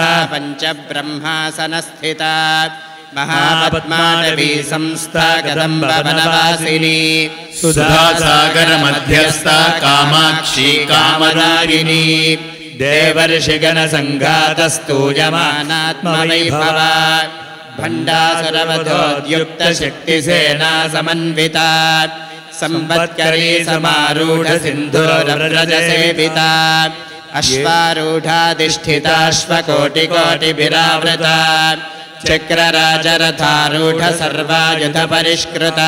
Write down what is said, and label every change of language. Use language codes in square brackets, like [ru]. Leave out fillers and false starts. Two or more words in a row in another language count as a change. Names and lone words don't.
[sa] పంచబ్రహ్మాసనస్థితా మహాపద్మానవీ సంస్థా కదంబవనవాసిని సుధాసాగర మధ్యస్థ కామాక్షి కామదారిణి దేవర్షిగణ సంఘాతస్తూయమానాత్మవైభవ भण्डासुरवधोद्युक्तशक्तिसेना समन्विता संवत्करी समारूढ सिन्धूरव्रजसेविता अश्वारूढाधिष्ठिताश्वकोटिकोटिभिरावृता चक्रराजरथारूढ सर्वायुधपरिष्कृता